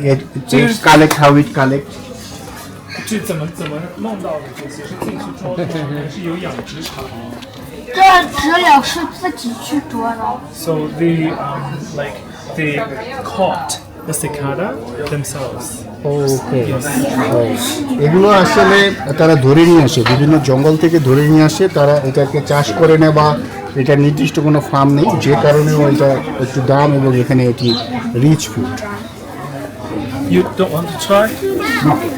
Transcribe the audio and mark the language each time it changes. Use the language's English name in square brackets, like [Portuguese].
[English] it collect, how it collect. [Chinese] 这怎么弄到的？这些是自己去抓的，还是有养殖场这知了是自己去捉的。 [English] ？So they like they caught the cicada themselves. Okay. [Bangla] এগুলো আসলে তারা ধরে নিয়ে আসে, বিভিন্ন জঙ্গল থেকে ধরে নিয়ে আসে, তারা এটাকে চাষ করে নেয়, বা এটা নির্দিষ্ট কোনো ফার্ম নেই, যে কারণেও এটা একটু দাম, এবং এখানে এটি rich food. [English] You don't want to try? No.